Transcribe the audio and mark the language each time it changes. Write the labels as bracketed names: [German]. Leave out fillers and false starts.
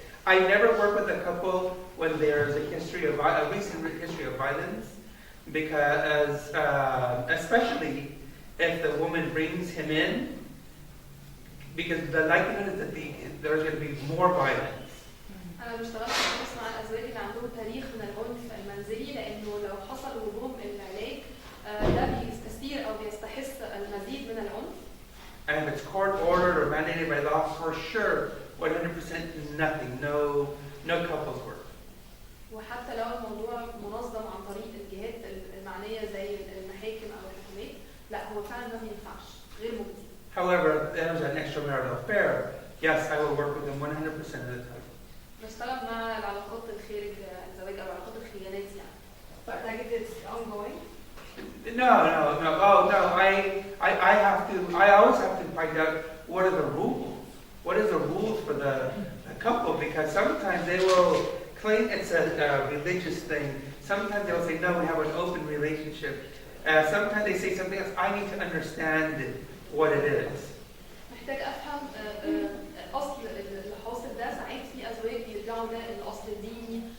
[English] I never work with a couple when there's a recent history of violence, because especially if the woman brings him in, because the likelihood is that there's going to be more violence. [Arabic] أنا ما اشتغلتش خالص مع الأزواج اللي عندهم تاريخ من العنف المنزلي، لأنه لو حصل هجوم العلاج ده بيستثير أو بيستحث المزيد من العنف. [English] And if it's court ordered or mandated by law, for sure, 100% nothing, no couples work. [Arabic] وحتى لو الموضوع منظم عن طريق الجهات المعنية زي المحاكم أو الحكومات، لا هو فعلا ما بينفعش، غير مجزي. [English] However, if there's an extramarital affair, yes, I will work with them 100% of the time. [Arabic] نشتغل مع العلاقات الخارج الزواج أو العلاقات الخيانات يعني. [English] But like it's ongoing? No. Oh, no. I always have to find out what are the rules. What is the rules for the couple? Because sometimes they will claim it's a religious thing. Sometimes they'll say, no, we have an open relationship. Sometimes they say something else. I need to understand what it is. [Arabic] محتاج أفهم أصل اللي حاصل ده. ساعات في أزواج بيرجعوا ده الأصل الديني،